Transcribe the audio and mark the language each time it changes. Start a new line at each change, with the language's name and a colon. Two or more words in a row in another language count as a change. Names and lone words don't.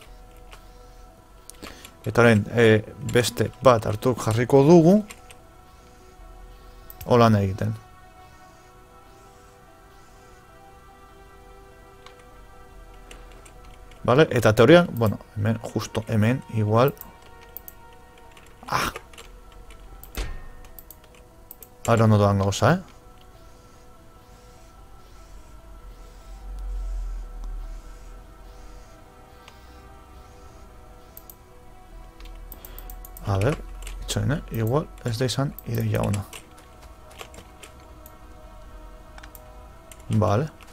Basque: Eta orain, beste bat hartu jarriko dugu. Holan egiten. Vale, eta teorian, bueno, hemen, justo hemen, igual. Ah! Ahora no doan gauza,
Spanish: A ver,
Basque: itxoin, igual ez da izan ideia ona. Vale.